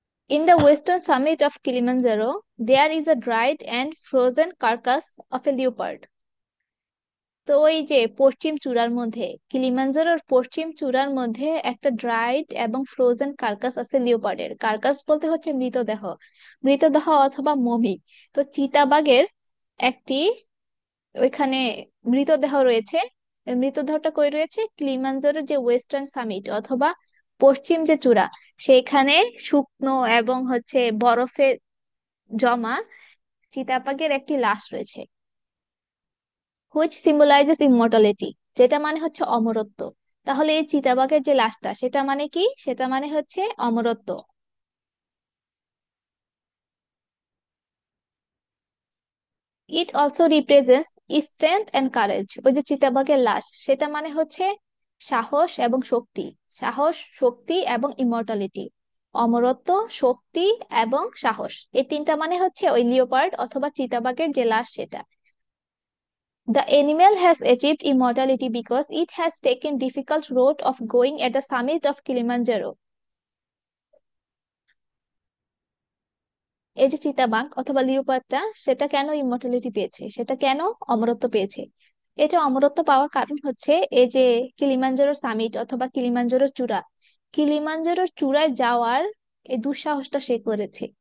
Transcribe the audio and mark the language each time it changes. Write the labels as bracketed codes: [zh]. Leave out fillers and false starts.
[en] In the western summit of Kilimanjaro, there is a dried and frozen carcass of a leopard. [bn] তো ওই যে পশ্চিম চূড়ার মধ্যে, কিলিমাঞ্জারোর পশ্চিম চূড়ার মধ্যে একটা ড্রাইড এবং ফ্রোজেন কার্কাস আছে লিওপার্ডের। কার্কাস বলতে হচ্ছে মৃতদেহ, মৃতদেহ অথবা মমি। তো চিতাবাঘের একটি ওইখানে মৃতদেহ রয়েছে। ওই মৃতদেহটা কই রয়েছে? কিলিমাঞ্জারোর যে ওয়েস্টার্ন সামিট অথবা পশ্চিম যে চূড়া, সেখানে শুকনো এবং হচ্ছে বরফে জমা চিতাবাঘের একটি লাশ রয়েছে, [en] which symbolises immortality, [bn] যেটা মানে হচ্ছে অমরত্ব। তাহলে এই চিতাবাঘের যে লাশটা, সেটা মানে কি? সেটা মানে হচ্ছে অমরত্ব। [en] It also represents strength and courage. [bn] ওই যে চিতাবাঘের লাশ, সেটা মানে হচ্ছে সাহস এবং শক্তি। সাহস, শক্তি এবং ইমর্টালিটি। অমরত্ব, শক্তি এবং সাহস, এই তিনটা মানে হচ্ছে ওই লিওপার্ড অথবা চিতাবাঘের যে লাশ সেটা। [en] The animal has achieved immortality because it has taken difficult road of going at the summit of Kilimanjaro. [bn] এই যে চিতাবাঘ অথবা লিওপার্ডটা, সেটা কেন ইমর্টালিটি পেয়েছে, সেটা কেন অমরত্ব পেয়েছে? এটা অমরত্ব পাওয়ার কারণ হচ্ছে এই যে কিলিমাঞ্জারোর সামিট অথবা কিলিমাঞ্জারোর চূড়া, কিলিমাঞ্জারোর চূড়ায় যাওয়ার এই দুঃসাহসটা সে করেছে।